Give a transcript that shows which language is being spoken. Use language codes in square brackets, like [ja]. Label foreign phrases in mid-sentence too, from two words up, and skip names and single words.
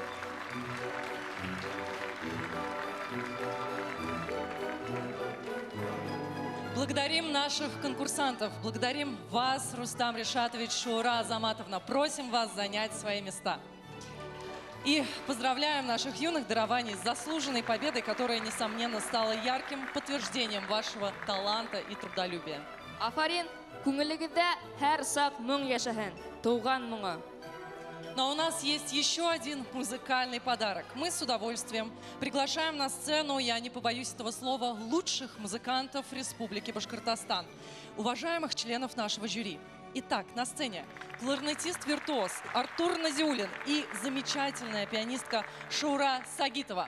[ru] Благодарим наших конкурсантов, благодарим вас, Рустам Решатович, Шаура Азаматовна. Просим вас занять свои места. И поздравляем наших юных дарований с заслуженной победой, которая, несомненно, стала ярким подтверждением вашего таланта и трудолюбия. [tt] Афарин, күңелегездә һәр сак моң яшаһын, туган моңы. [ru] Но у нас есть еще один музыкальный подарок. Мы с удовольствием приглашаем на сцену, я не побоюсь этого слова, лучших музыкантов Республики Башкортостан, уважаемых членов нашего жюри. Итак, на сцене кларнетист-виртуоз Артур Назиуллин и замечательная пианистка Шаура Сагитова.